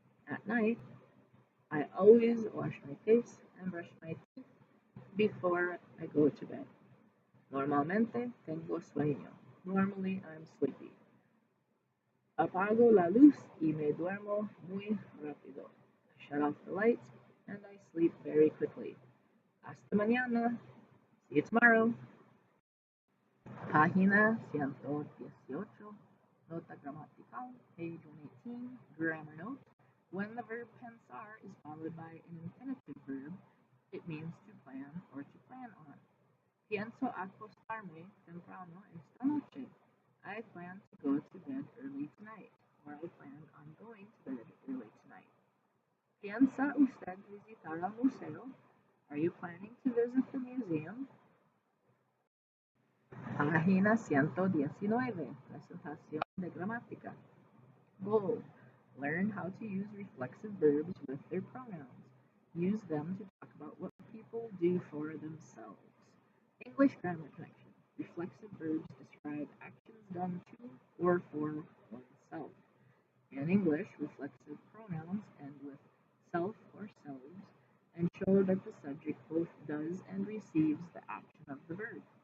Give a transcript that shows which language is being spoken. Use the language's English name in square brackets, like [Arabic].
[English] At night, I always wash my face and brush my teeth before I go to bed. [Spanish] Normalmente tengo sueño. [English] Normally, I'm sleepy. [Spanish] Apago la luz y me duermo muy rápido. [English] I shut off the lights and I sleep very quickly. [Spanish] Hasta mañana. [English] See you tomorrow. [Spanish] Página 118. Nota gramatical, [English] page 118. Grammar note. When the verb pensar is followed by an infinitive verb, it means to plan or to plan on. [Spanish] Pienso acostarme temprano esta noche. [English] I plan to go to bed early tonight, or I plan on going to bed early tonight. [Spanish] ¿Piensa usted visitar el museo? [English] Are you planning to visit the museum? [Spanish] Página 119. Presentación de gramática. [English] Goal. Learn how to use reflexive verbs with their pronouns. Use them to talk about what people do for themselves. English grammar connection. Reflexive verbs describe actions done to or for oneself. In English, reflexive pronouns end with self or selves and show that the subject both does and receives the action of the verb.